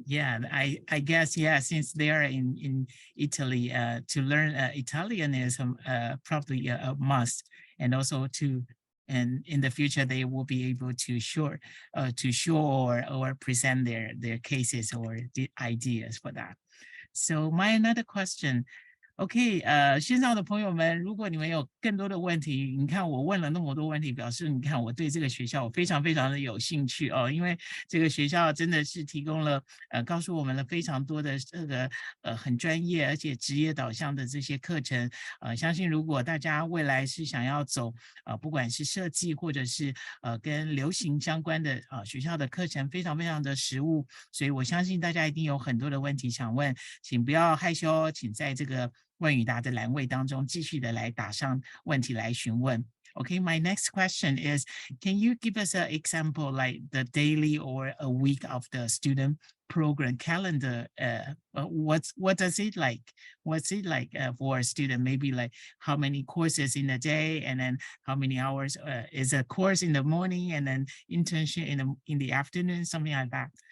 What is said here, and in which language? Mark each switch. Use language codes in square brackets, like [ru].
[en] Yeah, I guess, yeah, since they are in Italy, to learn Italian is probably a must, and also and in the future they will be able to show or present their cases or the ideas for that. So my another question. [zh] OK， 线上的朋友们，如果你们有更多的问题，你看我问了那么多问题，表示你看我对这个学校非常非常的有兴趣哦，因为这个学校真的是提供了告诉我们了非常多的这个很专业而且职业导向的这些课程，相信如果大家未来是想要走不管是设计或者是跟流行相关的学校的课程非常非常的实务，所以我相信大家一定有很多的问题想问，请不要害羞，请在这个问与答的栏位当中继续的来打上问题来询问。 [en] Okay, my next question is, can you give us an example like the daily or a week of the student program calendar? What does it like? What's it like for a student? Maybe like how many courses in a day, and then how many hours is a course in the morning, and then internship in the afternoon, something like that.